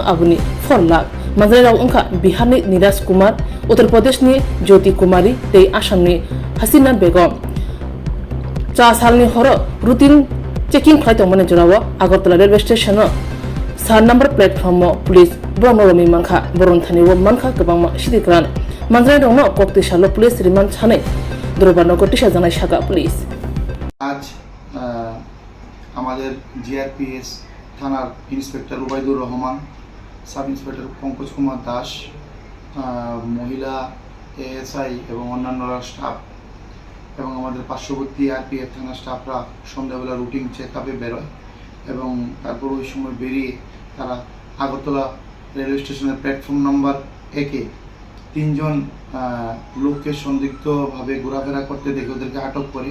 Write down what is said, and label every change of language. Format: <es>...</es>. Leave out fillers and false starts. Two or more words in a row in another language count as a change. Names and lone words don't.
<brx>आबुनि 4 लाख मानद्रेराव अंखा बिहारनि नीरज कुमार उत्तर प्रदेशनि ज्योति कुमारी तै आसामनि हसीना बेगम 4 सालनि हर</brx> <en>routine checking</en> <brx>खालामदोंमोन जनाव आगरतला</brx> <en>railway station 4 number platform</en> <brx>पुलिस ब्रह्मरमि मानखा बरन थानिव मानखा गोबां सिदिक्रान मानजाय दंनो कक्तिसालो</brx> <en>police remand</en> <brx>सानै दरबारनगर टिसा जानाय सागा पुलिस</brx> <hi>आज हमारे जीआरपीएस थाना इंस्पेक्टर उबायदुर रहमान</hi> <en>sub inspector</en> <hi>पंकज कुमार दास</hi> <bn>মহিলা এএসআই এবং অন্যান্য স্টাফ এবং আমাদের পার্শ্ববর্তী আরপিএফ থানা স্টাফরা সন্ধ্যাবেলা</bn> <en>routine checkup</en> <bn>বেরোয় এবং তারপর ওই সময় বেরিয়ে তারা আগরতলা</bn> <en>railway station platform number</en> <bn>1-এ 3 জন লোককে সন্দিগ্ধভাবে ঘোরাফেরা করতে দেখে ওদেরকে আটক করে।</bn>